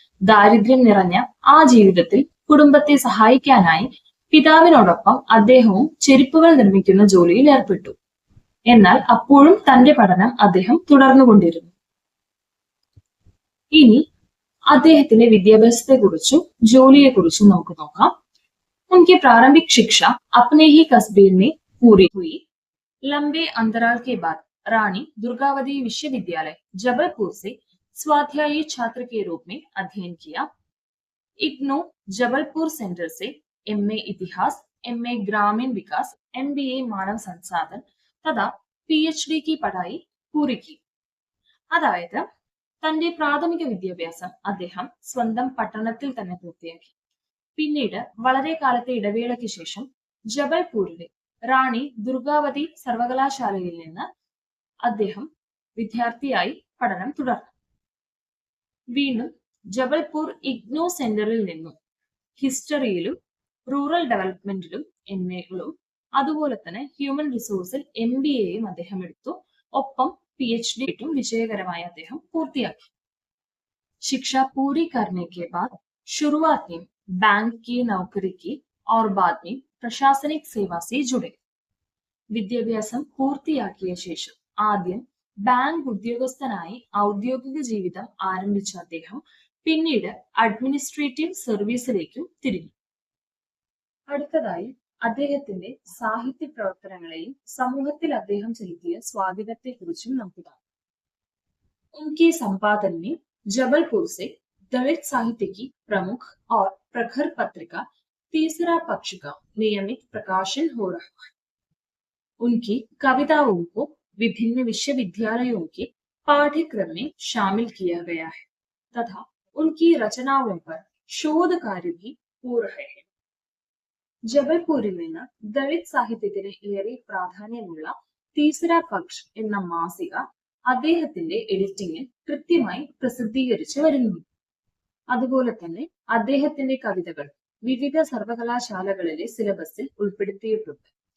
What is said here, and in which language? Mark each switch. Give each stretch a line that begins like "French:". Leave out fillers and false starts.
Malayalam: ദാരിദ്ര്യം നിറഞ്ഞ ആ ജീവിതത്തിൽ കുടുംബത്തെ സഹായിക്കാനായി പിതാവിനോടൊപ്പം അദ്ദേഹവും ചെരുപ്പുകൾ നിർമ്മിക്കുന്ന ജോലിയിൽ ഏർപ്പെട്ടു. എന്നാൽ അപ്പോഴും തന്റെ പഠനം അദ്ദേഹം തുടർന്നുകൊണ്ടിരുന്നു. ഇനി അദ്ദേഹത്തിന്റെ വിദ്യാഭ്യാസത്തെ കുറിച്ചും ജോലിയെ കുറിച്ചും നമുക്ക് നോക്കാം.
Hindi: उनकी प्रारंभिक शिक्षा अपने ही कस्बे में पूरी हुई. लंबे अंतराल के बाद रानी दुर्गावती विश्वविद्यालय जबलपुर से स्वाध्यायी छात्र के रूप में अध्ययन किया. इग्नू जबलपुर सेंटर से MA इतिहास, MA ग्रामीण विकास, MBA मानव संसाधन तथा PhD की पढ़ाई पूरी की.
Malayalam: അതായത് തന്റെ പ്രാഥമിക വിദ്യാഭ്യാസം അദ്ദേഹം സ്വന്തം പട്ടണത്തിൽ തന്നെ പൂർത്തിയാക്കി. പിന്നീട് വളരെ കാലത്തെ ഇടവേളയ്ക്ക് ശേഷം ജബൽപൂരിലെ റാണി ദുർഗാവതി സർവകലാശാലയിൽ നിന്ന് അദ്ദേഹം വിദ്യാർത്ഥിയായി പഠനം തുടർന്നു. വീണ്ടും ജബൽപൂർ ഇഗ്നോ സെന്ററിൽ നിന്നും ഹിസ്റ്ററിയിലും റൂറൽ ഡെവലപ്മെന്റിലും MAകളും അതുപോലെ തന്നെ ഹ്യൂമൻ റിസോഴ്സിൽ MBAയും അദ്ദേഹം എടുത്തു. ഒപ്പം PhD വിജയകരമായി അദ്ദേഹം പൂർത്തിയാക്കി.
Hindi: शिक्षा पूरी करने के बाद शुरुआत में बैंक की नौकरी की और बाद में प्रशासनिक सेवा से जुड़े.
Malayalam: വിദ്യാഭ്യാസം പൂർത്തിയാക്കിയ ശേഷം ആദ്യം ബാങ്ക് ഉദ്യോഗസ്ഥനായി ഔദ്യോഗിക ജീവിതം ആരംഭിച്ച അദ്ദേഹം പിന്നീട് അഡ്മിനിസ്ട്രേറ്റീവ് സർവീസിലേക്കും തിരിഞ്ഞു. അടുത്തതായി അദ്ദേഹത്തിന്റെ സാഹിത്യ പ്രവർത്തനങ്ങളെയും സമൂഹത്തിൽ അദ്ദേഹം ചെലുത്തിയ സ്വാധീനത്തെ കുറിച്ചും നമുക്ക് കാണാം.
Hindi: उनके संपादन में जबलपुर से दलित साहित्य की प्रमुख और प्रखर पत्रिका तीसरा पक्ष का नियमित प्रकाशन हो रहा है. उनकी कविताओं को विभिन्न विश्वविद्यालयों के पाठ्यक्रम में शामिल किया गया है तथा उनकी रचनाओं पर शोध कार्य भी हो रहे हैं.
Malayalam: ജബൽപൂരിൽ നിന്ന് ദളിത് സാഹിത്യത്തിന് ഏറെ പ്രാധാന്യമുള്ള തീസര പക്ഷ് എന്ന മാസിക അദ്ദേഹത്തിന്റെ എഡിറ്റിംഗിൽ കൃത്യമായി പ്രസിദ്ധീകരിച്ചു വരുന്നു. അതുപോലെ തന്നെ അദ്ദേഹത്തിന്റെ കവിതകൾ വിവിധ സർവകലാശാലകളിലെ സിലബസിൽ ഉൾപ്പെടുത്തിയിട്ടുണ്ട്.